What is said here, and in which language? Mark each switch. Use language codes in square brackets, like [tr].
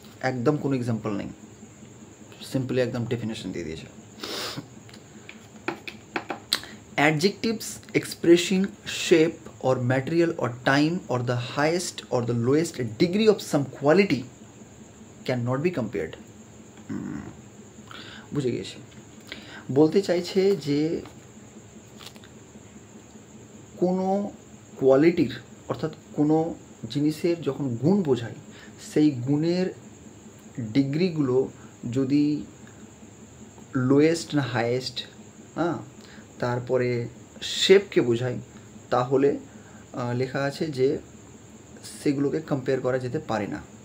[bn] একদম কোনো এক্সাম্পল নেই, সিম্পলি একদম ডেফিনেশন দিয়ে দিয়েছে। [en] Adjectives expressing shape or material or time or the highest or the lowest degree of some quality cannot be compared. [bn] বুঝে গেছি, বলতে চাইছে যে কোনো কোয়ালিটির, অর্থাৎ কোনো জিনিসের যখন গুণ বোঝায়, সেই গুণের ডিগ্রিগুলো যদি লোয়েস্ট না হাইয়েস্ট, তারপরে শেপকে বোঝায়, তাহলে লেখা আছে যে সেগুলোকে কম্পেয়ার করা যেতে পারে না।